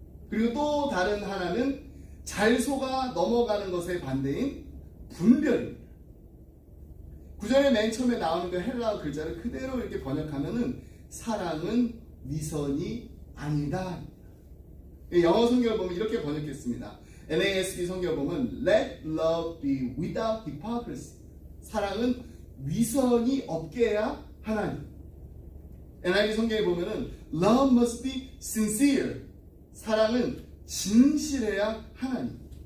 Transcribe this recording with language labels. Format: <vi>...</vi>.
<ko>그리고 또 다른 하나는 잘 속아 넘어가는 것의 반대인 분별입니다. 9절의 맨 처음에 나오는 그 헬라어 글자를 그대로 이렇게 번역하면은 사랑은 위선이 아니다. 영어 성경을 보면 이렇게 번역했습니다.</ko> <en>NASB</en> <ko>성경을 보면</ko> <en>Let love be without hypocrisy.</en> <ko>사랑은 위선이 없게 해야 하나님.</ko> <en>NIV</en> <ko>성경에 보면은</ko> <en>Love must be sincere.</en> <ko>사랑은 진실해야 하나님.</ko>